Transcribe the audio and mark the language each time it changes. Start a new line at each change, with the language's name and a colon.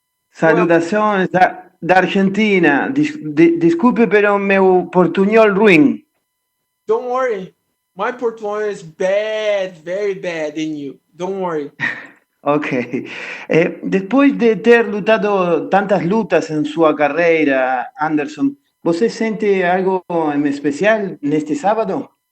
Portuguese: Salutações da Argentina. Desculpe pelo meu portunhol ruim.
English: don't worry. My portuguese is bad, very bad in you. Don't worry. Ok.
Portuguese: Depois de ter lutado tantas lutas em sua carreira, Anderson, você sente algo em especial neste sábado?